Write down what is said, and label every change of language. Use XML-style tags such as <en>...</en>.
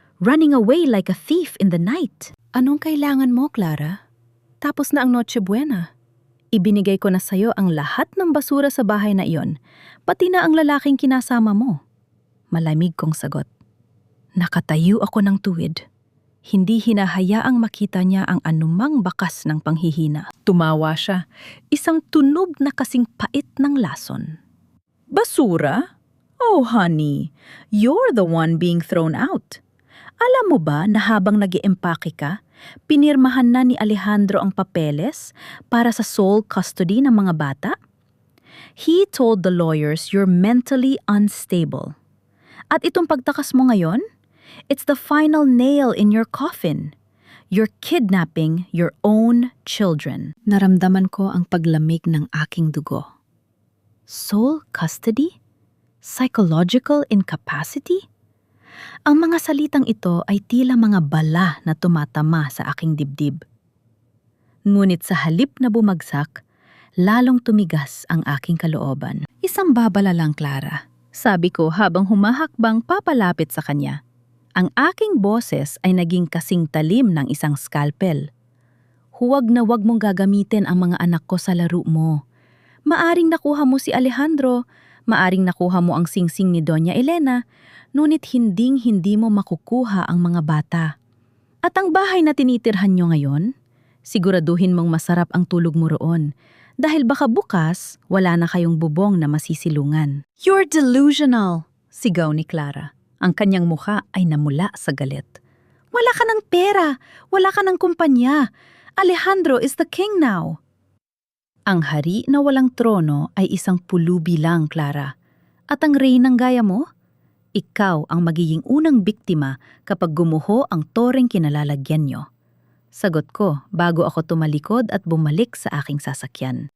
<en>Running away like a thief in the night.</en> <tl>Anong kailangan mo, Clara? Tapos na ang Noche Buena. Ibinigay ko na sa'yo ang lahat ng basura sa bahay na iyon, pati na ang lalaking kinasama mo. Malamig kong sagot. Nakatayo ako ng tuwid. Hindi hinahayaang makita niya ang anumang bakas ng panghihina. Tumawa siya, isang tunog na kasing pait ng lason. Basura?</tl> <en>Oh, honey, you're the one being thrown out.</en> <tl>Alam mo ba na habang nag-iempake ka, pinirmahan na ni Alejandro ang papeles para sa sole custody ng mga bata?</tl> <en>He told the lawyers you're mentally unstable.</en> <tl>At itong pagtakas mo ngayon,</tl> <en>it's the final nail in your coffin. You're kidnapping your own children.</en> <tl>Naramdaman ko ang paglamig ng aking dugo. Sole custody? Psychological incapacity? Ang mga salitang ito ay tila mga bala na tumatama sa aking dibdib. Ngunit sa halip na bumagsak, lalong tumigas ang aking kalooban. Isang babala lang, Clara. Sabi ko habang humahakbang papalapit sa kanya. Ang aking boses ay naging kasing talim ng isang scalpel. Huwag na huwag mong gagamitin ang mga anak ko sa laro mo. Maaring nakuha mo si Alejandro, maaring nakuha mo ang singsing ni Doña Elena, ngunit hinding-hindi mo makukuha ang mga bata. At ang bahay na tinitirhan nyo ngayon, siguraduhin mong masarap ang tulog mo roon, dahil baka bukas wala na kayong bubong na masisilungan.</tl> <en>You're delusional,</en> <tl>sigaw ni Clara. Ang kanyang mukha ay namula sa galit. Wala ka ng pera, wala ka ng kumpanya.</tl> <en>Alejandro is the king now.</en> <tl>Ang hari na walang trono ay isang pulubi lang, Clara. At ang reynang gaya mo? Ikaw ang magiging unang biktima kapag gumuho ang toreng kinalalagyan nyo. Sagot ko bago ako tumalikod at bumalik sa aking sasakyan.</tl>